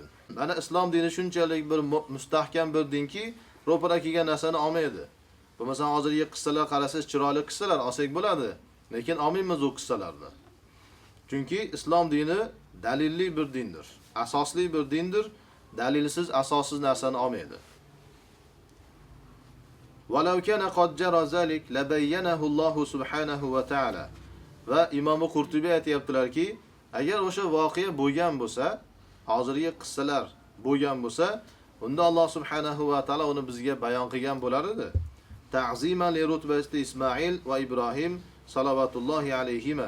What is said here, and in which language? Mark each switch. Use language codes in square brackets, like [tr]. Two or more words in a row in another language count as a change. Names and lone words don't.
[uz] Mana islom dini shunchalik bir mustahkam bir dinki, ro'para kelgan narsani olmaydi. Bu masalan hozirgi qissalar qarasangiz chiroyli qissalar olsak bo'ladi, lekin olmaymiz u qissalarni. Chunki islom dini dalilli bir dindir, asosli bir dindir. Dalilsiz, asossiz narsani olmaydi. [ar] ولو كان قد جرى ذلك لبينه الله سبحانه وتعالى. [uz] Va Imom Qurtubiy aytayaptilarki, agar o'sha voqea bo'lgan bo'lsa, hozirgi qissalar bo'lgan bo'lsa, unda Alloh [ar] سبحانه وتعالى [uz] uni bizga bayon qilgan bo'lar edi. [ar] تعظيما لرتبة إسماعيل وإبراهيم صلوات الله عليهما.